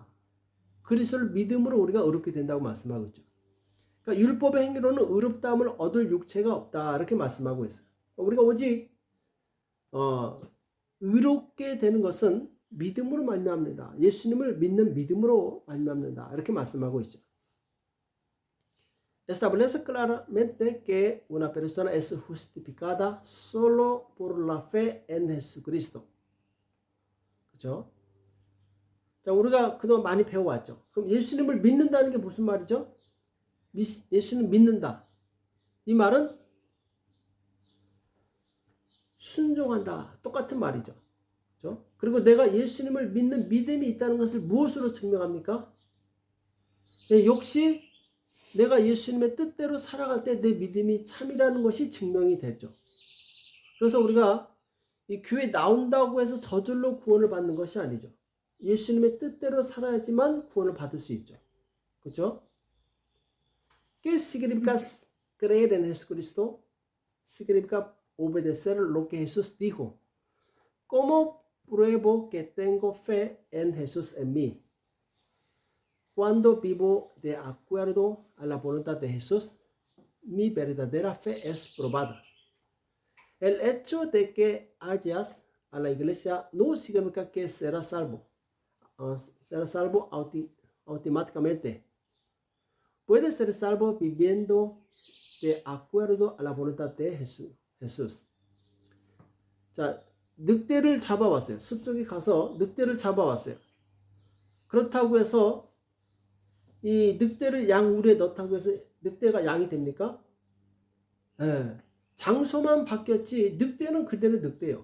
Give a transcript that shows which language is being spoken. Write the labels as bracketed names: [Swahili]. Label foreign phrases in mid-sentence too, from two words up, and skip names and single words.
[Korean] 그리스도를 믿음으로 우리가 의롭게 된다고 말씀하고 있죠. 그러니까 율법의 행위로는 의롭다함을 얻을 육체가 없다 이렇게 말씀하고 있어요. 우리가 오직 의롭게 되는 것은 믿음으로 말미암는다. 예수님을 믿는 믿음으로 말미암는다 이렇게 말씀하고 있죠. [Spanish] Establece claramente que una persona es justificada solo por la fe en Jesucristo. [Korean] 그렇죠? 자, 우리가 그동안 많이 배워왔죠. 그럼 예수님을 믿는다는 게 무슨 말이죠? 예수님 믿는다. 이 말은 순종한다. 똑같은 말이죠. 그렇죠? 그리고 내가 예수님을 믿는 믿음이 있다는 것을 무엇으로 증명합니까? 역시 내가 예수님의 뜻대로 살아갈 때 내 믿음이 참이라는 것이 증명이 되죠. 그래서 우리가 이 교회 나온다고 해서 저절로 구원을 받는 것이 아니죠. 예수님의 뜻대로 살아야지만 구원을 받을 수 있죠. 그렇죠? [Spanish] ¿Qué significa creer en Jesucristo? Significa obedecer lo que Jesús dijo. ¿Cómo pruebo que tengo fe en Jesús en mí? Cuando vivo de acuerdo a la voluntad de Jesús, mi verdadera fe es probada. El hecho de que hayas a la iglesia no significa que serás salvo. Serás salvo automáticamente. Puedes ser salvo viviendo de acuerdo a la voluntad de Jesús. [Korean] 자, 늑대를 잡아왔어요. 숲속에 가서 늑대를 잡아왔어요. 그렇다고 해서 이 늑대를 양 우리에 넣다고 해서 늑대가 양이 됩니까? 네. 장소만 바뀌었지 늑대는 그대로 늑대예요.